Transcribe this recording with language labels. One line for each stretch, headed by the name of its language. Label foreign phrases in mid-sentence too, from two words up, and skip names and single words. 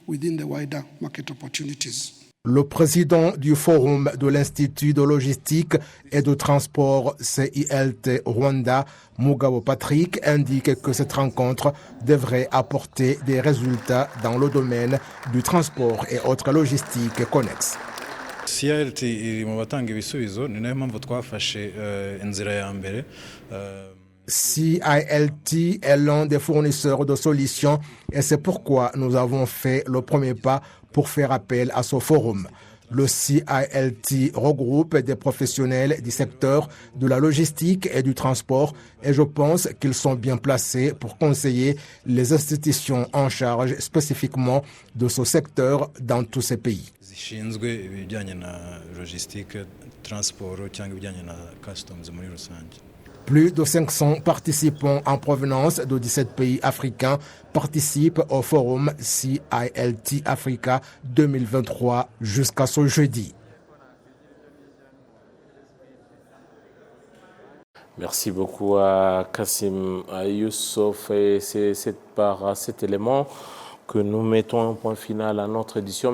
French: Le président du Forum de l'Institut de logistique et de transport CILT Rwanda, Mugabo Patrick, indique que cette rencontre devrait apporter des résultats dans le domaine du transport et autres logistiques connexes.
Kinyarwanda: CILT iri mu batanga ibisubizo ni nayo mpamvu twafashe inzira ya mbere.
French: CILT est l'un des fournisseurs de solutions et c'est pourquoi nous avons fait le premier pas pour faire appel à ce forum. Le CILT regroupe des professionnels du secteur de la logistique et du transport et je pense qu'ils sont bien placés pour conseiller les institutions en charge spécifiquement de ce secteur dans tous ces pays.
Kinyarwanda: Zishinzwe ibijyanye na logistique, transport cyangwa ibijyanye na customs muri rusange.
French: Plus de 500 participants en provenance de 17 pays africains participent au forum CILT Africa 2023 jusqu'à ce jeudi. Merci beaucoup à Kassim Youssouf et c'est par cet élément que nous mettons un point final à notre édition.